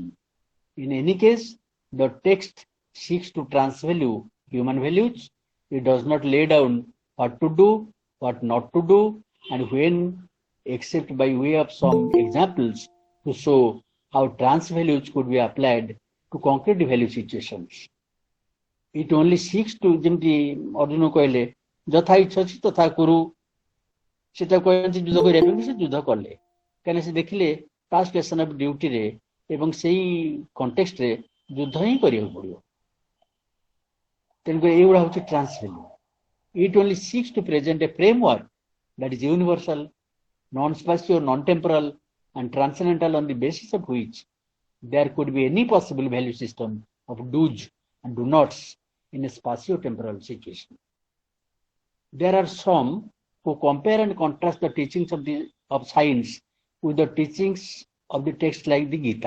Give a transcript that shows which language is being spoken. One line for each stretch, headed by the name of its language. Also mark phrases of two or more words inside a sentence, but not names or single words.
English: In any case, the text seeks to transvalue human values. It does not lay down what to do, what not to do, and when, except by way of some examples to show how trans values could be applied to concrete value situations. It only seeks to,
Odia: ଯେମିତି ଅର୍ଜୁନ କହିଲେ ଯଥା ଇଚ୍ଛା ଅଛି ତଥା କୁରୁ, ସେଟା କହିଛି ଯୁଦ୍ଧ କରିବା ପାଇଁ, ସେ ଯୁଦ୍ଧ କଲେ, କାହିଁକିନା ସେ ଦେଖିଲେ ତା
English: station of duty-re
Odia: ଏବଂ ସେଇ କଣ୍ଟେକ୍ସଟରେ ଯୁଦ୍ଧ ହିଁ କରିବାକୁ ପଡିବ। ତେଣୁକରି ଏଇଗୁଡ଼ା ହଉଛି
English: trans value. It only seeks to present a framework that is universal, non-spatial, non-temporal, and transcendental, on the basis of which there could be any possible value system of do's and do nots in a spatio-temporal situation. There are some who compare and contrast the teachings of science with the teachings of the text like the Gita.